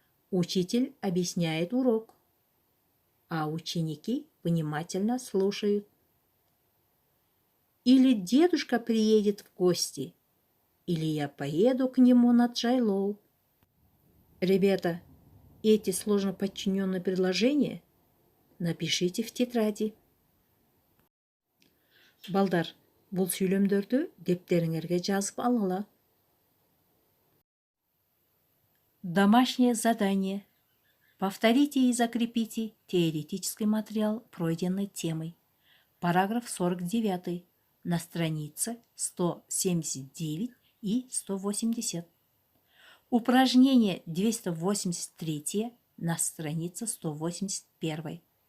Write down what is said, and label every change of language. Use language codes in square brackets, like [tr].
[ru] Учитель объясняет урок, а ученики внимательно слушают. Или дедушка приедет в гости, или я поеду к нему на Джайлоу. Ребята, эти сложно подчиненные предложения напишите в тетради. [ky] Балдар, бул сүйлөмдөрдү дептериңерге жазып алгыла. [ru] Домашнее задание. Повторите и закрепите теоретический материал пройденной темой. Параграф 49 на странице 179 и 180. Упражнение 283 на странице 181.